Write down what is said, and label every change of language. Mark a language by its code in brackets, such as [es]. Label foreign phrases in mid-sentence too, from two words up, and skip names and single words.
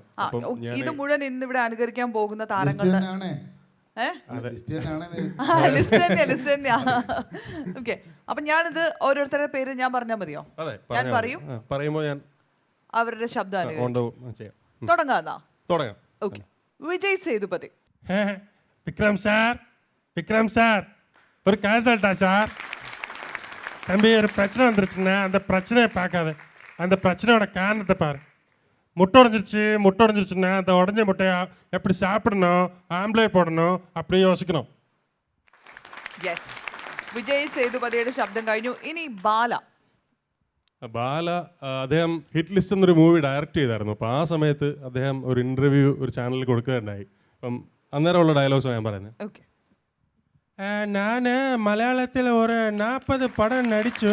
[ml] ഇത് മുഴുവൻ ഇന്നിവിടെ അനുകരിക്കാൻ പോകുന്ന താരങ്ങളുടെ ഓക്കെ. അപ്പൊ ഞാനിത് ഓരോരുത്തരുടെ പേര് ഞാൻ പറഞ്ഞാൽ മതിയോ? ഞാൻ പറയുമ്പോൾ ഞാൻ അവരുടെ ശബ്ദം തുടങ്ങാന്നാ? തുടങ്ങാം. ഓക്കെ. [ta] விஜய் சேதுபதி. விக்ரம் சார் ஒரு கேசல்ட்டா சார். தம்பி ஒரு பிரச்சனை வந்துருச்சுன்னா அந்த பிரச்சனையை பார்க்காத, அந்த பிரச்சனையோட காரணத்தை பாரு. முட்டை உடஞ்சிருச்சுன்னா அந்த உடஞ்ச முட்டையை எப்படி சாப்பிடணும், ஆம்லேட் போடணும் அப்படி யோசிக்கணும். [ml] യെസ്, വിജയ് സേതുപതിയുടെ ശബ്ദം കഴിഞ്ഞു. ഇനി ബാല. അദ്ദേഹം ഹിറ്റ് ലിസ്റ്റ് എന്നൊരു മൂവി ഡയറക്റ്റ് ചെയ്തായിരുന്നു. അപ്പോൾ ആ സമയത്ത് അദ്ദേഹം ഒരു ഇന്റർവ്യൂ ഒരു ചാനലിൽ കൊടുക്കുകയുണ്ടായി. അപ്പം അന്നേരമുള്ള ഡയലോഗ്സാണ് ഞാൻ പറയുന്നത്. ഞാൻ മലയാളത്തിൽ ഒരു 40 പടം നടിച്ചു.